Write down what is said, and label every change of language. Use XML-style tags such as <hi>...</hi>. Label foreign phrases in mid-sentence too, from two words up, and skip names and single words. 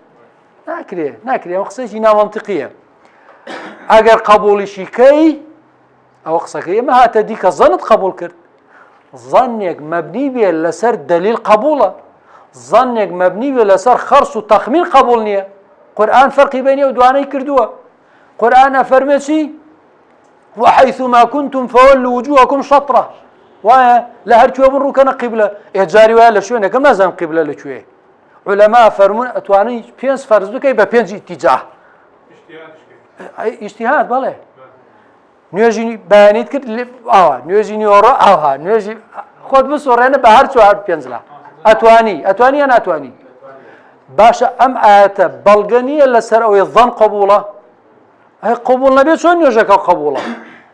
<ckb>ناکرێ ئەو قسەیەکی نامەنتیقیە ئەگەر قبوڵیشی کەی ئەو قسەکەی ئێمە هاتە دی کە زەنت قبول کرد زەنێک مەبنی بێ لەسەر دەلیل قبوڵە زەنێک مەبنی بێ لەسەر خەرس و تەخمین قبول نییە قورئان فەرقی بینی ئەو دوانەی کردووە قورئان ئەفەرمێ چی</ckb> <ar>وحيثما كنتم فولوا وجوهكم شطرة</ar> <ckb>وایە لە هەرکوێ بن ڕووکەنە قیبلە ئێجاری وایە لە شوێنێکم نازانم قیبلە لەکوێ عولەما فەرموون ئەتوانی 5 فەرز بکەی بە 5 ئیتیجاه ئیجتیهاد بەڵێ نوێژی بەیانیت کرد ئاوا نوێژی نیۆڕە ئاوا نوێژی خۆت بسۆڕێنە بە هەر 4-5 لا ئەتوانی یان ناتوانی باشە ئەم ئاەتە بەڵگە نییە لەسەر ئەوەی ظەن قبوڵە قبول نەبێت چۆن نوێژەکە قبوڵە تۆ</ckb>